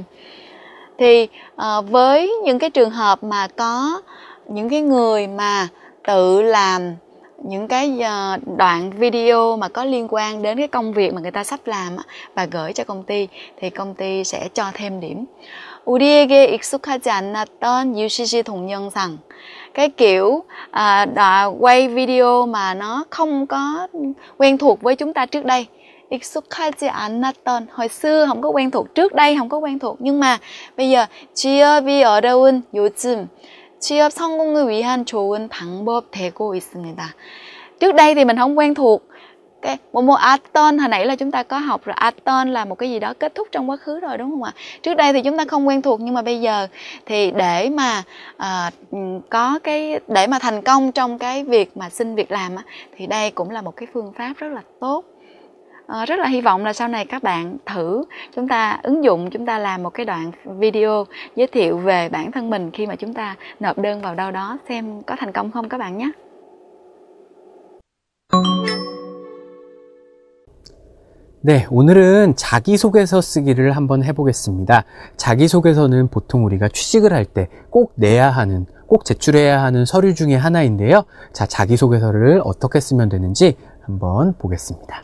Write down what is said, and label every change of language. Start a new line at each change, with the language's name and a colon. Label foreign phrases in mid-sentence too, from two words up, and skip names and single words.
Vietnamese: Thì với những cái trường hợp mà có những cái người mà tự làm những cái đoạn video mà có liên quan đến cái công việc mà người ta sắp làm và gửi cho công ty thì công ty sẽ cho thêm điểm.
Korean: 우리에게 익숙하지 않았던 UCC 동영상,
Vietnamese: cái kiểu quay video mà nó không có quen thuộc với chúng ta trước đây.
Korean: 익숙하지 않았던,
Vietnamese: hồi xưa không có quen thuộc, trước đây không có quen thuộc, nhưng mà bây giờ
Korean: 취업이 어려운 요즘 취업 성공을 위한 좋은 방법 되고 있습니다.
Vietnamese: Trước đây thì mình không quen thuộc cái một aton, hồi nãy là chúng ta có học rồi, aton là một cái gì đó kết thúc trong quá khứ rồi, đúng không ạ? Trước đây thì chúng ta không quen thuộc, nhưng mà bây giờ thì để mà để mà thành công trong cái việc mà xin việc làm thì đây cũng là một cái phương pháp rất là tốt. Rất là hy vọng là sau này các bạn thử, chúng ta ứng dụng, chúng ta làm một cái đoạn video giới thiệu về bản thân mình khi mà chúng ta nộp đơn vào đâu đó, xem có thành công không các bạn nhé.
Korean: 네, 오늘은 자기소개서 쓰기를 한번 해보겠습니다. 자기소개서는 보통 우리가 취직을 할 때 꼭 내야 하는, 꼭 제출해야 하는 서류 중에 하나인데요. 자, 자기소개서를 어떻게 쓰면 되는지 한번 보겠습니다.